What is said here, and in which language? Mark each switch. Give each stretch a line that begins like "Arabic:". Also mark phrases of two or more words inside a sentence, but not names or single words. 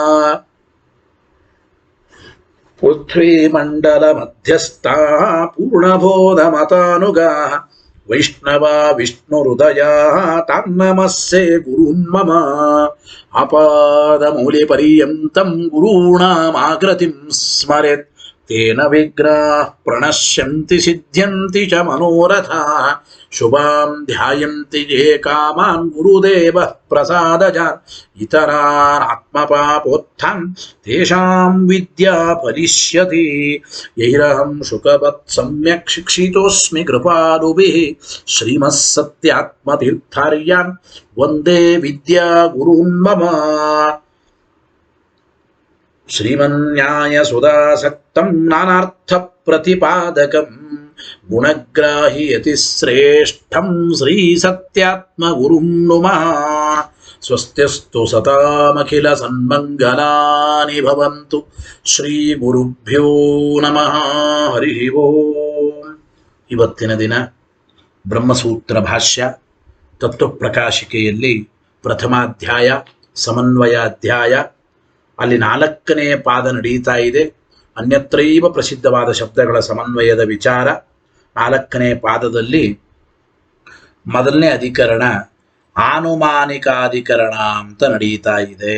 Sanskrit: पृथ्वीमण्डल मध्यस्था पूर्णबोध मतानुगा वैष्णवा विष्णुहृदया तान्नमस्से गुरून् मम अपादमूले पर्यन्तं गुरूणामाकृतिं स्मरेत् तेन विग्रहाः प्रणश्यन्ति सिद्ध्यन्ति च मनोरथाः शुभां ध्यायन्ति ये कामान् गुरुदेवः प्रसादजान् इतरान् आत्मपापोत्थान् तेषां विद्या फलिष्यति यैरहं शुकवत् सम्यक् शिक्षितोस्मि कृपालुभिः श्रीमः सत्यात्मतीर्थार्यान् वन्दे विद्या गुरून् मम श्रीमन्न्याय सुधासक्तं नानार्थ प्रतिपादकं गुणग्राहि यतिश्रेष्ठं श्री सत्यात्म गुरुं नुमः स्वस्त्यस्तु सतामखिल सन्मङ्गलानि भवन्तु श्री गुरुभ्यो नमः हरि ॐ.
Kannada: ಇವತ್ತಿನ ದಿನ ಬ್ರಹ್ಮಸೂತ್ರ ಭಾಷ್ಯ ತತ್ವಪ್ರಕಾಶಿಕೆಯಲ್ಲಿ ಪ್ರಥಮಾಧ್ಯಾಯ ಸಮನ್ವಯಾಧ್ಯಾಯ, ಅಲ್ಲಿ 4ನೇ ಪಾದ ನಡೀತಾ ಇದೆ. ಅನ್ಯತ್ರೈವ ಪ್ರಸಿದ್ಧವಾದ ಶಬ್ದಗಳ ಸಮನ್ವಯದ ವಿಚಾರ. 4ನೇ ಪಾದದಲ್ಲಿ ಮೊದಲನೇ ಅಧಿಕರಣ ಆನುಮಾನಿಕಾಧಿಕರಣ ಅಂತ ನಡೀತಾ ಇದೆ.